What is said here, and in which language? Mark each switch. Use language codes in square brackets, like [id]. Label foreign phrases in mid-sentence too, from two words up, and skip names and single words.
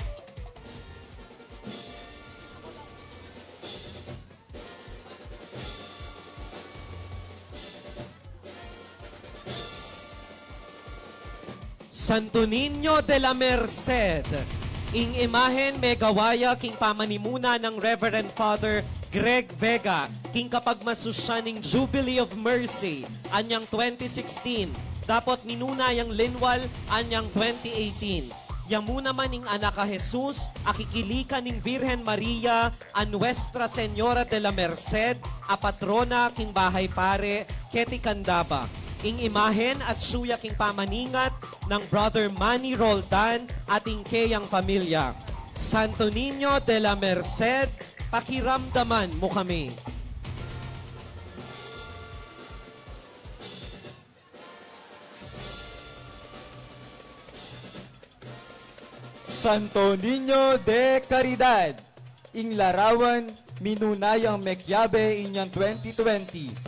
[pam] Santo Niño de la Merced, ing imahen may gawaya king pamanimuna ng Reverend Father Greg Vega, king kapagmasusya ning Jubilee of Mercy, anyang 2016, dapat minuna yung linwal anyang 2018. Yamu naman ing anak a Jesus, akikilika ning Virgen Maria, a Nuestra Señora de la Merced, a patrona king bahay pare, Keti Candaba. Ing imahen at suya king pamaningat ng Brother Manny Roldan ating keyang pamilya. Santo Niño de la Merced, pakiramdaman mo kami. Santo Niño de Caridad, ing larawan minunayang mekyabe inyang 2020.